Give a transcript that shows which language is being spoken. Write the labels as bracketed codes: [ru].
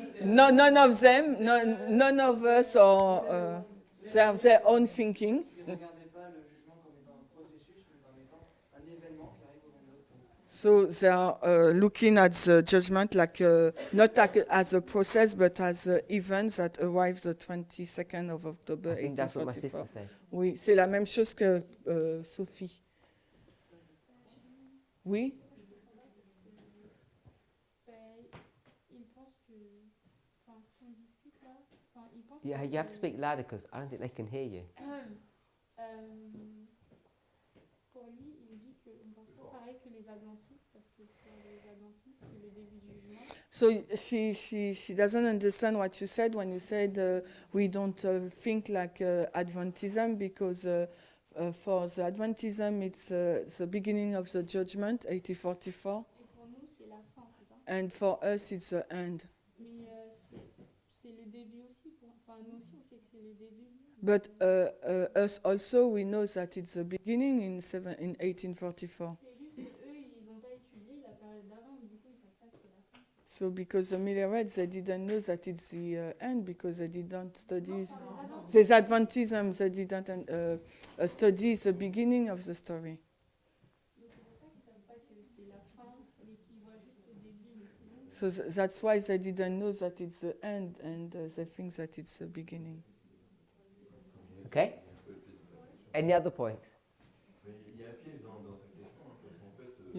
[en] None of them, none of us are, they have their own thinking. [fr] Ils ne regardaient pas le jugement comme étant un processus, mais comme étant un événement qui arrive au même temps. [en] So they are looking at the judgment like not as a process, but as an event that arrives the 22nd of October I think that's what my sister 1844. said. [fr] Oui, c'est la même chose que Sophie. Oui? Il pense que. Enfin, ce qu'on discute là. Enfin, il pense [en] Yeah, [fr] que [en] you have to speak louder because I don't think they can hear you. [fr] Pour lui, il dit qu'on pense pas pareil que les adventistes, parce que pour les adventistes, c'est le début du jugement. [en] So she doesn't understand what you said when you said we don't think like Adventism because for the Adventism it's the beginning of the judgment, 1844, [fr] Et pour nous, c'est la fin, c'est ça? [en] and for us it's the end. [fr] Mais c'est le début aussi. Enfin, nous aussi, on sait que c'est le début. [en] But us also, we know that it's the beginning in 1844. [fr] C'est juste qu'eux, ils n'ont pas étudié la période d'avant, du coup, ils savent pas que c'est la fin. [en] So because the Millerites, they didn't know that it's the end because they didn't study. There's Adventism, they didn't study the beginning of the story. [fr] Donc c'est pour ça qu'ils savent pas que c'est la fin, mais qu'ils voient juste le début. Mais sinon, [en] So that's why they didn't know that it's the end and they think that it's the beginning. Okay? Any other points? [fr] Mais il y a un piège dans sa question, hein, parce qu'en fait,